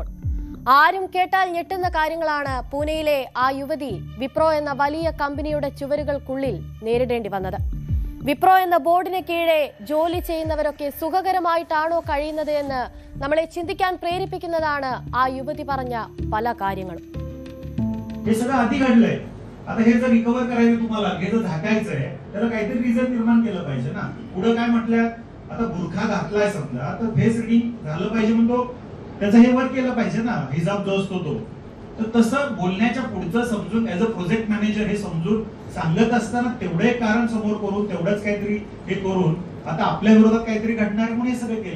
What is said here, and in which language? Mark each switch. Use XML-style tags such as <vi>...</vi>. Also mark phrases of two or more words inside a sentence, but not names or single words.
<ml>ആരും കേട്ടാൽ ഞെട്ടുന്ന കാര്യങ്ങളാണ് പൂനെയിലെ ആ യുവതി വിപ്രോ എന്ന വലിയ കമ്പനിയുടെ ചുവരുകൾക്കുള്ളിൽ നേരിടേണ്ടി വന്നത്. വിപ്രോ എന്ന ബോർഡിന് കീഴെ ജോലി ചെയ്യുന്നവരൊക്കെ സുഖകരമായിട്ടാണോ കഴിയുന്നത് എന്ന് നമ്മളെ ചിന്തിക്കാൻ പ്രേരിപ്പിക്കുന്നതാണ് ആ യുവതി പറഞ്ഞ പല കാര്യങ്ങളും.</ml> <mr>हे सगळं आधी घडलंय. आता हे जर रिकव्हर करायचं तुम्हाला, हे जर झाकायचंय, त्याला काहीतरी रिझन निर्माण केलं पाहिजे ना. पुढे काय म्हटलं, आता बुरखा घातलाय समजा, तर</mr> <en>face reading</en> <mr>झालं पाहिजे म्हणतो, त्याचं हे वर्क केलं पाहिजे ना, हिजाब जो असतो तो. तर तसं बोलण्याच्या पुढचं समजून</mr> <en>as a project manager</en> <mr>हे समजून सांगत असताना तेवढे कारण समोर करून तेवढंच काहीतरी हे करून आता आपल्या विरोधात काहीतरी घडणार म्हणून हे सगळं केलं.</mr>